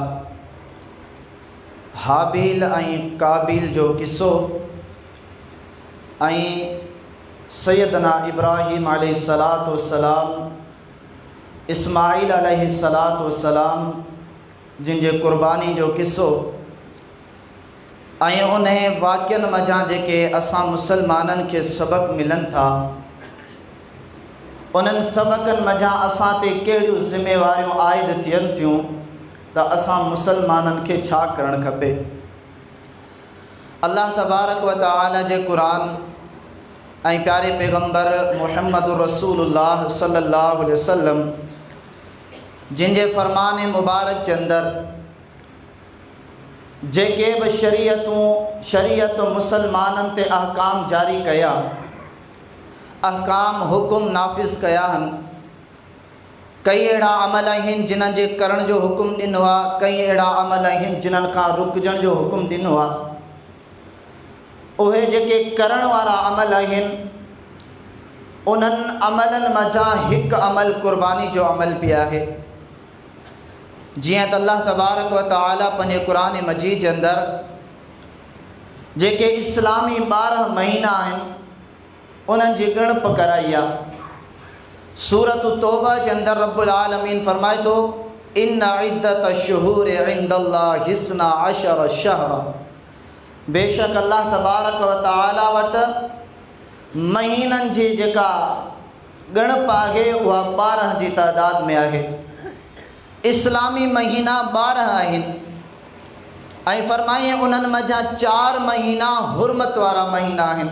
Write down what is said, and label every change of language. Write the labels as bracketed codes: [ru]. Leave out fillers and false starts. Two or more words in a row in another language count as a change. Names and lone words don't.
[sd] हाबिल ऐं काबिल जो किस्सो ऐं सैयदना इब्राहीम [ar] عليه الصلاة والسلام [sd] इस्माइल [ar] عليه الصلاة والسلام [sd] जिन जे क़ुर्बानी जो किस्सो ऐं उन वाक़िअनि मज़ा जेके असां मुसलमाननि खे सबक़ मिलनि था उन्हनि सबक़नि मज़ा असां ते कहिड़ियूं ज़िम्मेवारियूं आइद थियनि थियूं त असां मुसलमाननि खे छा करणु खपे। [ar] الله تبارك وتعالى [sd] जे क़ुरान ऐं प्यारे पैगम्बर [ar] محمد رسول الله صلى الله عليه وسلم [sd] जिन जे फ़रमान मुबारक जे अंदरि जेके बि शरीयत मुसलमाननि ते अहकाम जारी कया अहकाम हुकुम नाफ़िज़ कया आहिनि कई अहिड़ा अमल आहिनि जिन्हनि जे करण जो हुकुम ॾिनो आहे, कई अहिड़ा अमल आहिनि जिन्हनि खां रुकजण जो हुकुम ॾिनो आहे। उहे जेके करण वारा अमल आहिनि उन्हनि अमलनि मज़ा हिकु अमल क़ुर्बानी जो अमल बि आहे। जीअं त [ar] الله تبارك وتعالى [sd] पंहिंजे क़ुरान मजीद जे अंदरि जेके इस्लामी 12 महीना आहिनि उन्हनि जी ॻणप कराई आहे। सूरत तौबा जे अंदरि [ar] رب العالمين [sd] फरमाए थो, [ar] إن عدة الشهور عند الله اثنا عشر شهرا, [sd] बेशक [ar] الله تبارك وتعالى [sd] वटि महीननि जी जेका ॻणप आहे उहा 12 जी तादाद में आहे। इस्लामी महीना 12 आहिनि ऐं फरमाईं उन्हनि मज़ा 4 महीना हुरमत वारा महीना आहिनि।